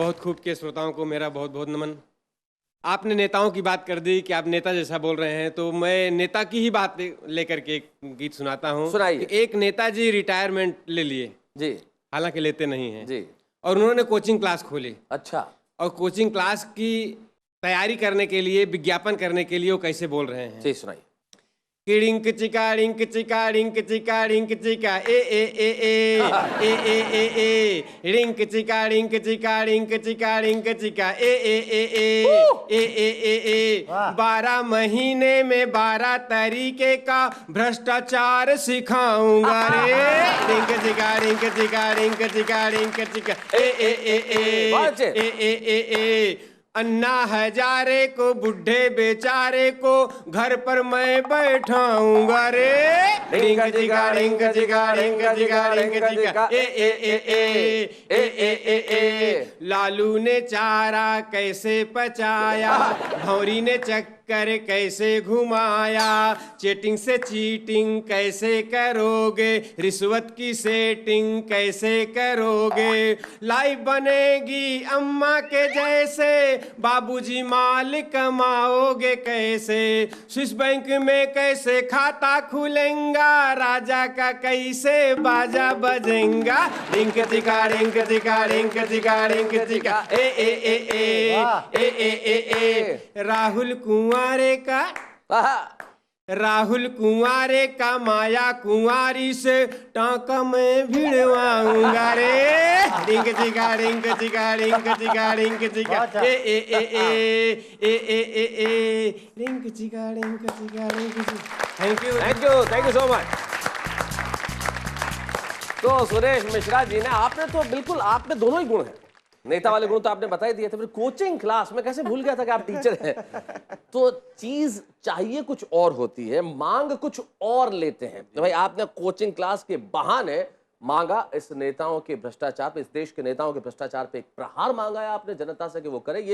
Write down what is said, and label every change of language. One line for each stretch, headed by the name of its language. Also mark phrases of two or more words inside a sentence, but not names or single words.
Hindi: बहुत खूब के श्रोताओं को मेरा बहुत बहुत नमन। आपने नेताओं की बात कर दी कि आप नेता जैसा बोल रहे हैं, तो मैं नेता की ही बात लेकर के एक गीत सुनाता हूँ। सुनाइए। कि एक नेताजी रिटायरमेंट ले लिए, जी हालांकि लेते नहीं हैं जी। और उन्होंने
English: coaching class
Hindi: खोली अच्छा। और
English: coaching class
Hindi: की तैयारी करने के लिए, विज्ञापन करने के लिए वो कैसे बोल रहे हैं जी सुनाइए। कि रिंक चिका रिंक चिका रिंक चिका रिंक चिका ए ए ए ए ए ए ए ए रिंक चिका रिंक चिका रिंक चिका रिंक चिका ए ए ए ए ए ए ए 12 महीने में 12 तरीके का भ्रष्टाचार सिखाऊंगा रे। रिंक चिका रिंक चिका रिंक चिका रिंक चिका ए ए ए ए ए ए ए अन्ना हजारे को, बुढ़े बेचारे को घर पर मैं बैठाऊंगा रे। रिंग जिगा रिंग जिगा रिंग जिगा रिंग जिगा ए ए ए ए ए ए ए ए लालू ने चारा कैसे पचाया, भौरी ने चक्कर कैसे घुमाया, चीटिंग से चीटिंग कैसे करोगे, रिश्वत की सेटिंग कैसे करोगे, लाइफ बनेगी अम्मा के जैसे, बाबूजी माल कमाओगे कैसे, स्विस बैंक में कैसे खाता खुलेगा, राजा का कैसे बाजा बजेगा। रिंक चिका रिंक चिका रिंक चिका रिंक चिका ए ए ए ए ए ए ए ए राहुल कुंवारे का, राहुल कुंवारे का माया कुंवारी से टांका में भिड़वाऊंगा रे। रिंक चिका रिंक चिका रिंक चिका रिंक चिका ए ए ए ए ए ए ए ए रिंक चिका रिंक चिका रिंक चिका।
English: thank you thank you so much.
Hindi: तो सुरेश मिश्रा जी ने, आपने तो बिल्कुल, आप में दोनों ही गुण हैं। नेता वाले गुण तो आपने बता ही दिए थे, फिर
English: coaching class
Hindi: में कैसे भूल गया था कि आप टीचर हैं। तो चीज चाहिए कुछ और होती है, मांग कुछ और लेते हैं। तो भाई आपने
English: coaching class
Hindi: के बहाने मांगा इस नेताओं के भ्रष्टाचार पे, इस देश के नेताओं के भ्रष्टाचार पे एक प्रहार मांगा है आपने जनता से कि वो करे।